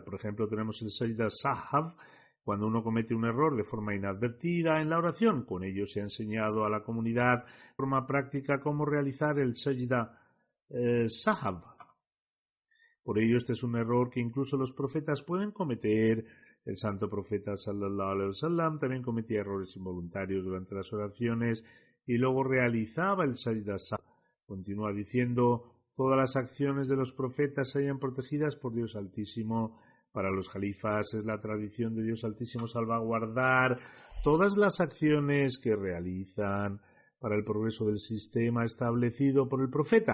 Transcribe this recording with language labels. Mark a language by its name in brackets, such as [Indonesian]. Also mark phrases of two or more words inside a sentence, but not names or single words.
[Spanish] Por ejemplo, tenemos el Sajda Sahab, cuando uno comete un error de forma inadvertida en la oración. Con ello se ha enseñado a la comunidad de forma práctica cómo realizar el Sajda Sahab. Por ello, este es un error que incluso los profetas pueden cometer. El santo profeta [Arabic] صلى الله عليه وسلم [Spanish] también cometía errores involuntarios durante las oraciones y luego realizaba el Sajda Sahab. Continúa diciendo: todas las acciones de los profetas se hayan protegidas por Dios Altísimo. Para los jalifas es la tradición de Dios Altísimo salvaguardar todas las acciones que realizan para el progreso del sistema establecido por el profeta.